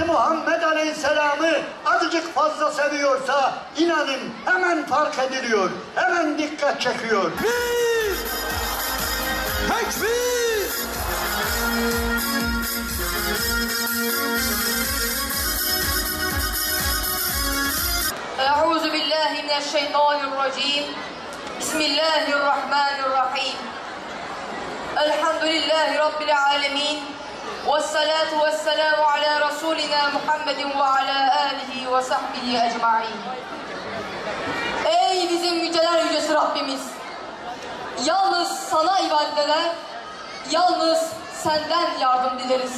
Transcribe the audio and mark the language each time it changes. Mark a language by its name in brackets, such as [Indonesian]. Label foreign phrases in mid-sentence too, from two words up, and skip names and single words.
[Turkish] Muhammed Aleyhisselam'ı azıcık fazla seviyorsa inanın hemen fark ediliyor. Hemen dikkat çekiyor. Tekbir! [Arabic] أعوذ بالله من الشيطان الرجيم. بسم الله الرحمن الرحيم. الحمد لله رب العالمين. والصلاة والسلام على رسولنا محمد وعلى آله وصحبه أجمعين. [Turkish] Ey bizim yüceler yücesi Rabbimiz! Yalnız sana ibadet eder, yalnız senden yardım dileriz.